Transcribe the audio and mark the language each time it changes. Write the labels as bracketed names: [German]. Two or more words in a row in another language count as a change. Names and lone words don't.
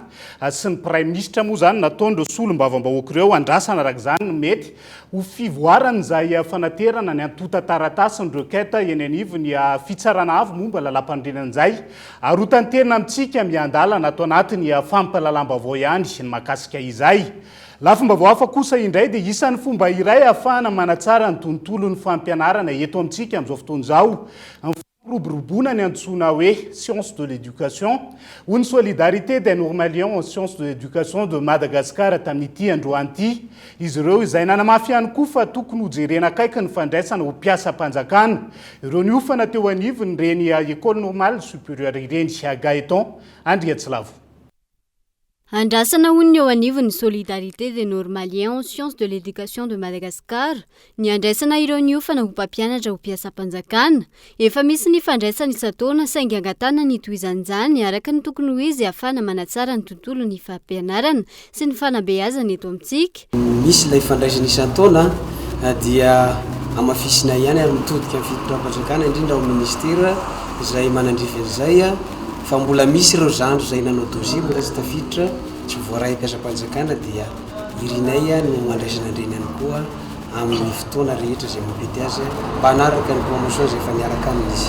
[Malagasy] sy ny [French] prime ministre [Malagasy] moa zany nataondreo solombavam-bahoaka ireo andrasana araka izany mety ho fivoarana izay fanaterana ny antota taratasy ny requête eny anivo ny fitsarana avy momba lalam-pandrenana izay ary ho tanterina amintsika miandalana atao anatin'ny fampalalam-baovao ihany ny mahakasika izay lafomba hafa kosa indray dia isan'ny fomba iray ahafahana manatsara ny tontolo ny fampianarana eto amintsika amin'izao fotoana izao roborobona ny antsoina hoe [French] science de l'éducation ou [Malagasy] ny [French] solidarité des normaliens en science de l'éducation de Madagascar [Malagasy] tamin'ity androan'ity izy ireo izay nanamafy ihany koa fa tokony hojerena akaiky ny fandraisana ho mpiasa-panjakana ireo niofana teo anivony reny [French] école normale supérieure [Malagasy] ireny Gaëtan Andriatsilavo. Andrasana hono ny eo anivon'ny [French] solidarité des normaliens en sciences de l'éducation de Madagascar, [Malagasy] ny andraisana ireo niofana ho mpampianatra ho mpiasa-panjakana, efa misy ny fandraisana isan-taona saingy angatana ny tohizan'izany araka ny tokony ho izy ahafahana manatsara ny tontolo ny fampianarana sy ny fanabeazana eto amintsika. Misy ilay fandraisana isan-taona dia amafisina ihany ary mitodika amin'ny fitondram-panjakana indrindra ao ministera izay manandrify an'izay fa mbola misy ireo zandro izay nanao dossier mbola tsy tafiditra tsy voaray mpiasa-panjakana dia irinay no andraisana andreny ihany koa amin'ny fotoana rehetra izay mampety azy mba hanaraka ny promotion izay efa niaraka amin'izy.